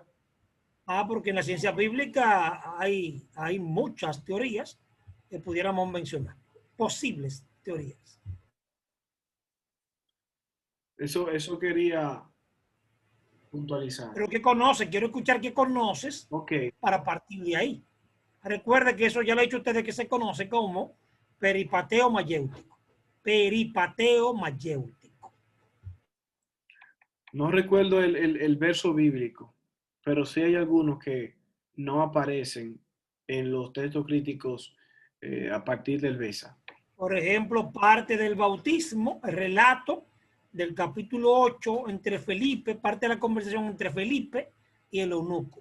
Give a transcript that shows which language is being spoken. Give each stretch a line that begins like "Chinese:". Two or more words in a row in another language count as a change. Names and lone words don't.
Spanish: Porque en la ciencia bíblica hay muchas teorías que pudiéramos mencionar. Posibles teorías. Eso quería puntualizar. Pero ¿qué conoces? Quiero escuchar qué conoces para partir de ahí. Recuerde que eso ya lo he dicho a ustedes, que se conoce como peripateo mayéutico. Peripateo mayéutico. No recuerdo el verso bíblico, pero sí hay algunos que no aparecen en los textos críticos a partir del Besa. Por ejemplo, parte del bautismo, el relato del capítulo 8 entre Felipe, parte de la conversación entre Felipe y el eunuco.